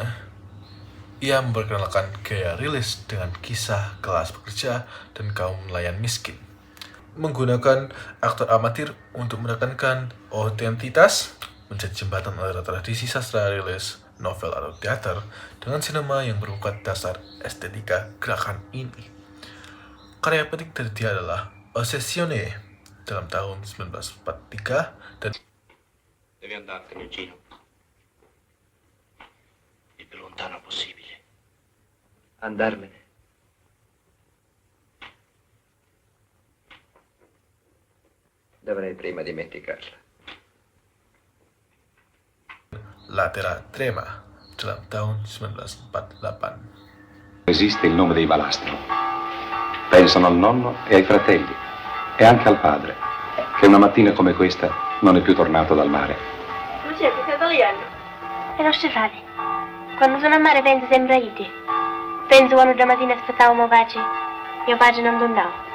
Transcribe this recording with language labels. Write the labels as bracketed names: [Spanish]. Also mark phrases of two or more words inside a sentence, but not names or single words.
[Indonesian] Ia memperkenalkan gaya rilis dengan kisah kelas pekerja dan kaum nelayan miskin, menggunakan aktor amatir untuk menekankan otentitas, menjadi jembatan antara tradisi sastra rilis, novel atau teater dengan sinema yang merupakan dasar estetika gerakan ini. Karya penting dari dia adalah Ossessione dalam tahun 1943 dan [Italian] Devi andartene, Gino. Il più lontano possibile. Andarmene. Dovrei prima dimenticarla. [Indonesian] La Terra Trema dalam tahun 1948. [Italian] Esiste il nome dei Valastro. Pensano al nonno e ai fratelli e anche al padre, che una mattina come questa non è più tornato dal mare. Giuseppe, sei italiano? E lo Stefani. Quando sono a mare penso sempre a te. Penso quando da mattina aspettavo mio padre non tornava.